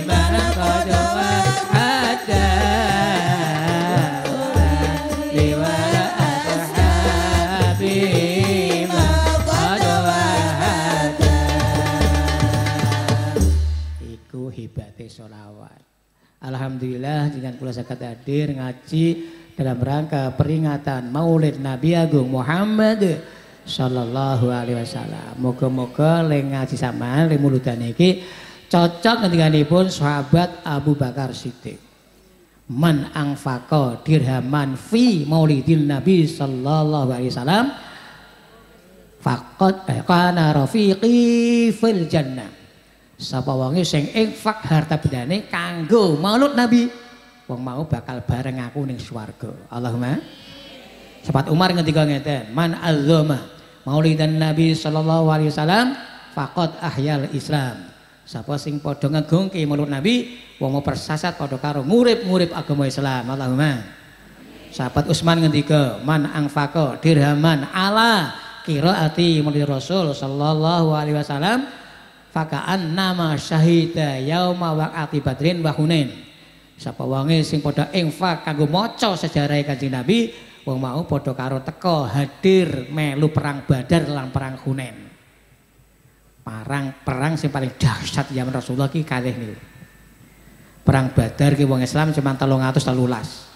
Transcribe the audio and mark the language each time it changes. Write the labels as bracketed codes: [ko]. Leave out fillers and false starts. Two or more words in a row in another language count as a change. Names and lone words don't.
[ar] من قد وعد لأول أصحابي من قد وعد. [jv] Iku hebate sholawat. Alhamdulillah dengan kula saged hadir ngaji [id] dalam rangka peringatan [jv] Maulid Nabi Agung Muhammad [ar] صلى الله عليه وسلم. [jv] Moga-moga leng ngaji sampean leng muludan iki cocok ngendikanipun sahabat Abu Bakar Siddiq. [ar] من أنفق درهما في مولد النبي صلى الله عليه وسلم فقد كان رفيقي في الجنة. [jv] Sapa wonge sing infak harta bendane kanggo Maulid Nabi, wong mau bakal bareng aku ning swarga. Allahumma. Sahabat Umar ngendika ngeten, [ar] من عظم مولد النبي صلى الله عليه وسلم فقد أحيا الإسلام. [jv] Sapa sing padha ngegungke Maulid Nabi, wong mau persasat padha karo ngurip-ngurip agama Islam. Allahumma. Sahabat Utsman ngendika, [ar] من أنفق درهما على قراءة مولد الرسول صلى الله عليه وسلم فكأنما شهد يوم وقعة بدر وحنين. [jv] Sapa wonge sing padha infak kanggo maca sejarah Kanjeng Nabi, wong mau padha karo teka hadir melu perang Badar lan perang Hunain. Perang sing paling dahsyat zaman Rasulullah ki kalih niku. Perang Badar ki wong Islam cuma 313.